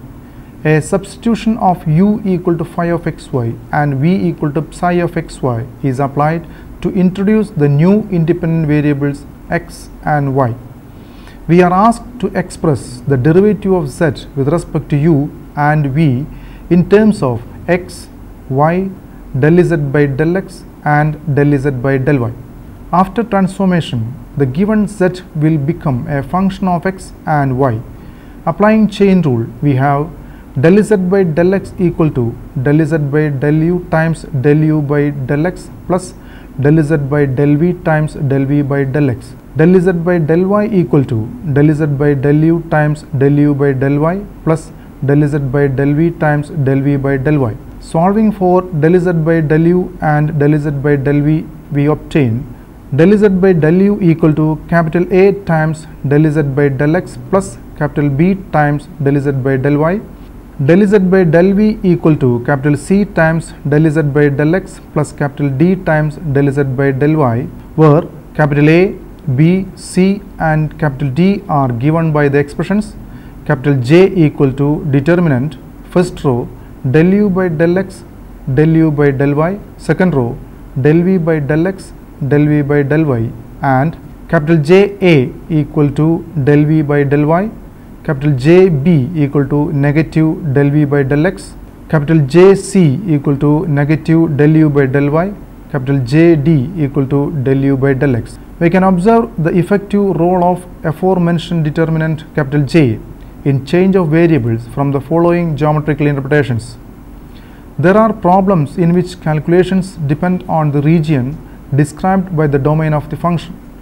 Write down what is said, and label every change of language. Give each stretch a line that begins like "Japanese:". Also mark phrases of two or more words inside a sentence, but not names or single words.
English: A substitution of u equal to phi of xy and v equal to psi of xy is applied to introduce the new independent variables x and y. We are asked to express the derivative of z with respect to u and v in terms of x, y, del z by del x and del z by del y. After transformation, the given z will become a function of x and y. Applying chain rule, we have del z by del x equal to del z by del u times del u by del x plus del z by del v times del v by del x. Del z by del y equal to del z by del u times del u by del y plus del z by del v times del v by del y. Solving for del z by del u and del z by del v, we obtain del z by del u equal to capital A times del z by del x plus capital B times del z by del y del z by del v equal to capital C times del z by del x plus capital D times del z by del y, where capital A, B, C and capital D are given by the expressions capital J equal to determinant first row del u by del x del u by del y, second row del v by del x del v by del y, and capital J A equal to del v by del y, capital J B equal to negative del v by del x, capital J C equal to negative del u by del y, capital J D equal to del u by del x. We can observe the effective role of aforementioned determinant capital J in change of variables from the following geometrical interpretations. There are problems in which calculations depend on the region described by the domain of the function.